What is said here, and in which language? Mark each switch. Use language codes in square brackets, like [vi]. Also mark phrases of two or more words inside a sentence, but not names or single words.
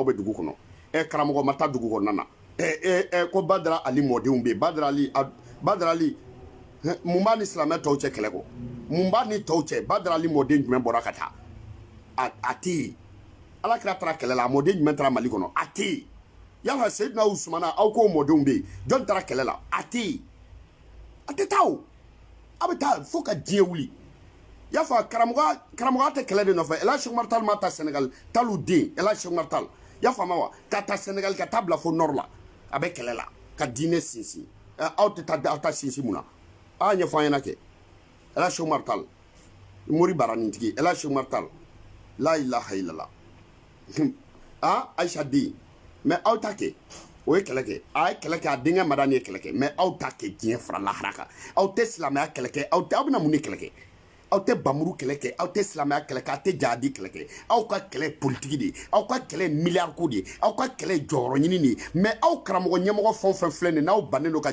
[bm] bɛ dugu kɔnɔ karamɔgɔ ma taa dugu kɔnɔna na ko Badara Ali mɔdenw bɛ yen Badara Ali mun b'a ni silamɛ tɔw cɛ kɛlɛ kɔ mun b'a ni tɔw cɛ Badara Ali mɔden jumɛn bɔra ka taa a tɛ yen ala kira taara kɛlɛ la a mɔden jumɛn taara Mali kɔnɔ a tɛ yen yala Seyidina Usumana aw k'o mɔdenw bɛ yen jɔn taara kɛlɛ la a tɛ yen a tɛ taa o a bɛ taa fo ka diɲɛ wuli y'a fɔ karamɔgɔya tɛ kɛlɛ de nɔfɛ El Hadji Cheikh Oumar Tall ma taa Sénégal talu den El Hadji Cheikh Oumar Tall y'a faamu wa ka taa Sénégal ka taa bila fo nord la a bɛ kɛlɛ la ka diinɛ sinsin aw tɛ taa aw ta sinsin mun na a y'a ɲɛfɔ an ɲɛna kɛ El Hadji Cheikh Oumar Tall Mori Baranintigi El Hadji Cheikh Oumar Tall [ar] لا إله إلا الله [bm] Aïcha den mais aw ta kɛ o ye kɛlɛ kɛ a ye kɛlɛ kɛ a denkɛ Madani ye kɛlɛ kɛ mais aw ta kɛ diɲɛ fara lahara kan aw tɛ silamɛya kɛlɛ kɛ aw bɛna mun de kɛlɛ kɛ aw tɛ bamuru kɛlɛ kɛ aw tɛ silamɛya kɛlɛ kɛ aw tɛ jihadi kɛlɛ kɛ aw ka kɛlɛ politiki de aw ka kɛlɛ miliyari ko de aw ka kɛlɛ jɔyɔrɔ ɲini de mais aw karamɔgɔ ɲɛmɔgɔ fɛn o fɛn filɛ nin n'aw bannen don ka